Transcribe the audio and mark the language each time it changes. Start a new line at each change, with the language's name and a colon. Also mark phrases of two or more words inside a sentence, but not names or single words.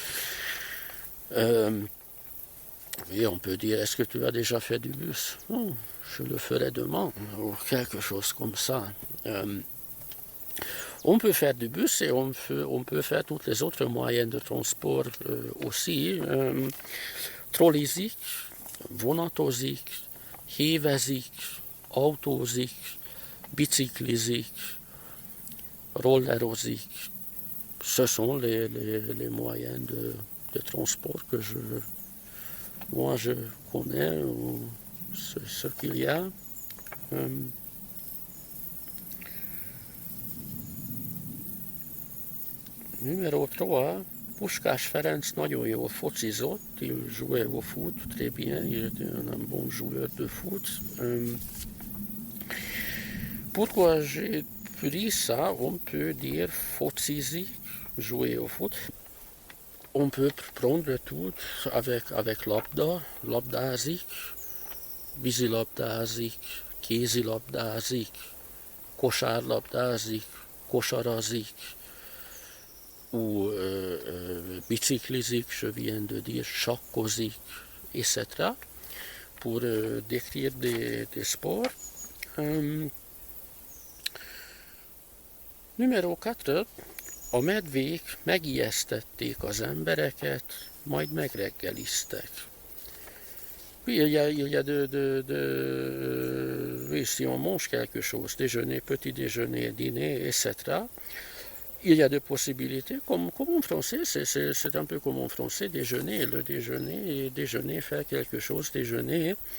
French: Oui, on peut dire est-ce que tu as déjà fait du bus? Non, je le ferai demain, ou quelque chose comme ça. On peut faire du bus et on peut faire tous les autres moyens de transport aussi.
Hungarian: Trollizik, vonatozik, hévezik, autózik, biciklizik, rollerozik.
French: Ce sont les moyens de transport que moi je connais, ce qu'il y a. Numéro 3,
Hungarian: Puskás Ferenc nagyon jól focizott,
French: il jouait au foot très bien, il était un bon joueur de foot. Pourquoi j'ai pris ça, on peut dire fociser, jouer au foot. On peut prendre tout avec
Hungarian: labdázik, vízilabdázik, kézilabdázik, kosárlabdázik, kosarazik,
French: ou biciclizik, je viens de dire chakkozik, etc. Pour décrire des sports. Numéro 4.
Hungarian: A medvék megijesztették az embereket, majd megreggeliztek.
French: Il y a oui, si on mange quelque chose, déjeuner, petit déjeuner, dîner, etc., il y a des possibilités, comme en français, c'est un peu comme en français, déjeuner, le déjeuner, faire quelque chose, déjeuner.